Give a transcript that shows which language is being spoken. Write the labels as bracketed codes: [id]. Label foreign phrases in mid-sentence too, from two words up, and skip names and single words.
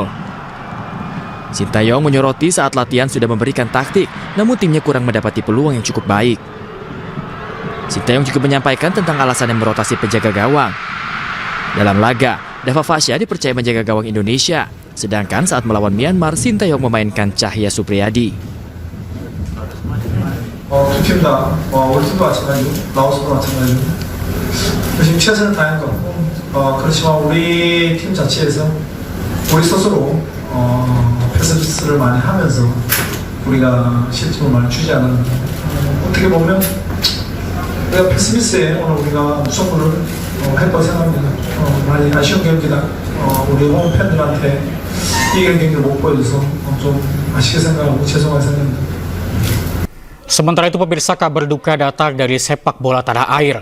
[id] Sintayong menyoroti saat latihan sudah memberikan taktik, namun timnya kurang mendapati peluang yang cukup baik. Sintayong juga menyampaikan tentang alasan yang merotasi penjaga gawang. Dalam laga, Dava Fasya dipercaya menjaga gawang Indonesia, sedangkan saat melawan Myanmar, Sintayong memainkan Cahya Supriyadi. [ko] 두 팀 다 우리 팀도 마찬가지고 라오스도 마찬가지고 열심히 최선을 다한 거고 그렇지만 우리 팀 자체에서 우리 스스로 패스를 많이 하면서 우리가 실점을 많이 주지 않았는데 어떻게 보면 우리가 패스미스에 오늘 우리가 무승부를 했다고 생각합니다. 많이 아쉬운 경기다. 우리 홈 팬들한테 이기는 경기를 못 보여줘서 좀 아쉽게 생각하고 죄송하게 생각합니다. [id] Sementara itu pemirsa, kabar duka datang dari sepak bola tanah air.